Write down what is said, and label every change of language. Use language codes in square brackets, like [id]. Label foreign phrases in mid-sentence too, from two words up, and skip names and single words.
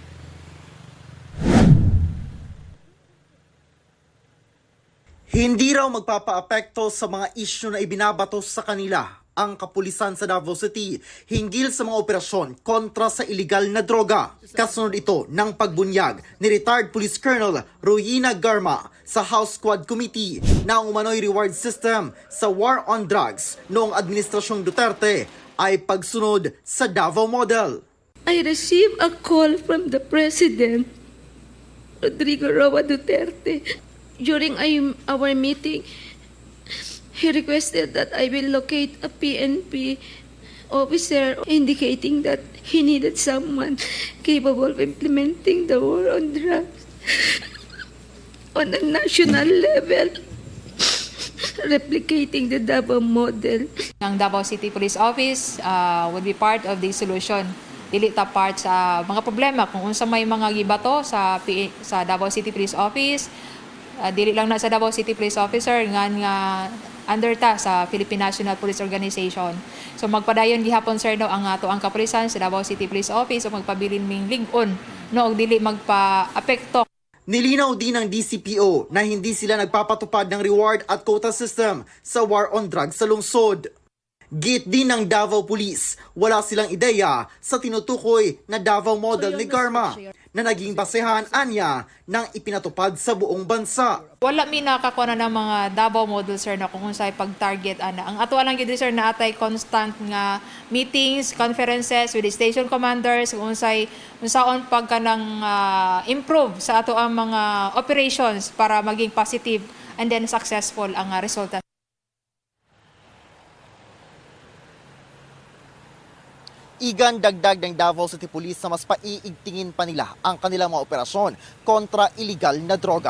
[tl] Hindi raw magpapaapekto sa mga isyu na ibinabato sa kanila ang kapulisan sa Davao City hinggil sa mga operasyon kontra sa illegal na droga. Kasunod ito ng pagbunyag ni retired Police Colonel Royina Garma sa House Squad Committee na ang umano'y [en] reward system [tl] sa [en] war on drugs [tl] noong Administrasyong Duterte ay pagsunod sa Davao Model. [en] I received a call from the President, Rodrigo Roa Duterte. During our meeting, he requested that I will locate a PNP officer indicating that he needed someone capable of implementing the war on drugs on a national level, replicating the Davao model. [tl] Ang [en] Davao City Police Office would be part of the solution. [ceb] Dili ta part sa mga problema kung unsa may mga gibato sa Davao City Police Office. Dili lang na sa Davao City Police Officer nga under ta sa Philippine National Police Organization. So magpadayon gihapon sir no ang ato ang kapulisan sa Davao City Police Office o magpabilin ming lig-on no og dili magpa-apekto. [tl] Nilinaw din ng DCPO na hindi sila nagpapatupad ng reward at [en] quota system [tl] sa [en] war on drugs [tl] sa lungsod. Git din ng Davao Police, wala silang ideya sa tinutukoy na Davao model ni Garma na naging basehan anya ng ipinatupad sa buong bansa. [ceb] Wala mi nakakuha na ng mga Davao model sir na kung unsay pag-target ana. Ang ato lang gid sir na atay constant nga [en] meetings, conferences with the station commanders [ceb] kung unsaon pagkanang improve sa ato ang mga operations para maging [en] positive and then successful [ceb] ang resulta. [tl] Igan dagdag ng Davao City Police na mas paiigtingin pa nila ang kanilang mga operasyon kontra illegal na droga.